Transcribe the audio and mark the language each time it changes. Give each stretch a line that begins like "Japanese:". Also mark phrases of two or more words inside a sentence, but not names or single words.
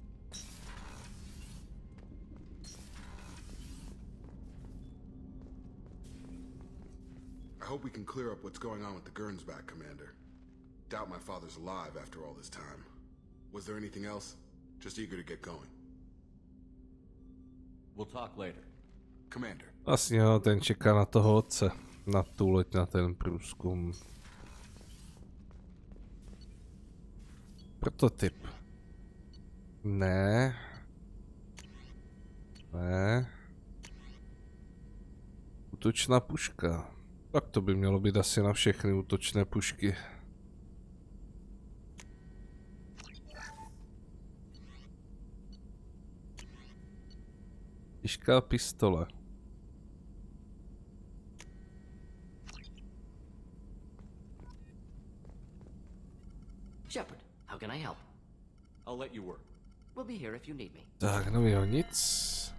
English: I hope we can clear up what's going on with the Gernsback, Commander. Doubt my father's alive after all this time. Was there anything else? Just eager to get going. We'll talk later. Commander.
Czech: Vlastně jo, ten čeká na toho otce. Na tu loď, na ten průzkum. Prototyp. Ne. Ne. Útočná puška. Tak to by mělo být asi na všechny útočné pušky. Těžká pistole.
English: Shepard, how can I help? I'll let you work. We'll be here if you need me.
Czech: Tak, novýho nic.